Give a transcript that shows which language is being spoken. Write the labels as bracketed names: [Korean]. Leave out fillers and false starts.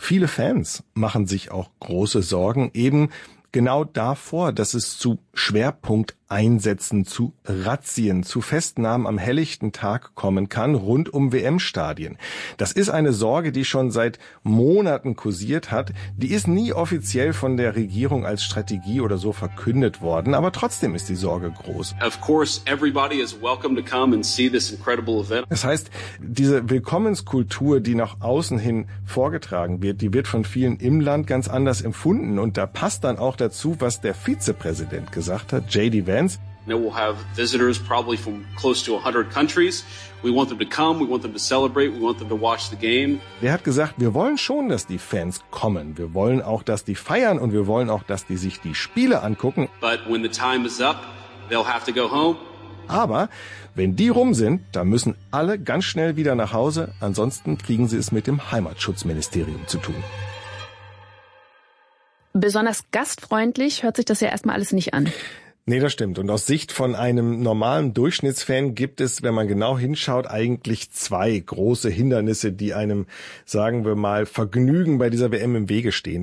[German] Viele Fans machen sich auch große Sorgen, eben genau davor, dass es zu Schwerpunkteinsätzen, zu Razzien, zu Festnahmen am helllichten Tag kommen kann, rund um WM-Stadien. Das ist eine Sorge, die schon seit Monaten kursiert hat. Die ist nie offiziell von der Regierung als Strategie oder so verkündet worden, aber trotzdem ist die Sorge groß. [English] Of course, everybody is welcome to come and see this incredible event. [German] Das heißt, diese Willkommenskultur, die nach außen hin vorgetragen wird, die wird von vielen im Land ganz anders empfunden. Und da passt dann auch dazu, was der Vizepräsident gesagt hat, J.D. Vance. [English] Now we'll have visitors probably from close to 100 countries. We want them to come, we want them to celebrate, we want them to watch the game. [German] Der hat gesagt, wir wollen schon, dass die Fans kommen. Wir wollen auch, dass die feiern und wir wollen auch, dass die sich die Spiele angucken. [English] But when the time is up, they'll have to go home. [German] Aber wenn die rum sind, dann müssen alle ganz schnell wieder nach Hause. Ansonsten kriegen sie es mit dem Heimatschutzministerium zu tun. Besonders gastfreundlich hört sich das ja erstmal alles nicht an. Nee, das stimmt. Und aus Sicht von einem normalen Durchschnittsfan gibt es, wenn man genau hinschaut, eigentlich zwei große Hindernisse, die einem, sagen wir mal, Vergnügen bei dieser WM im Wege stehen.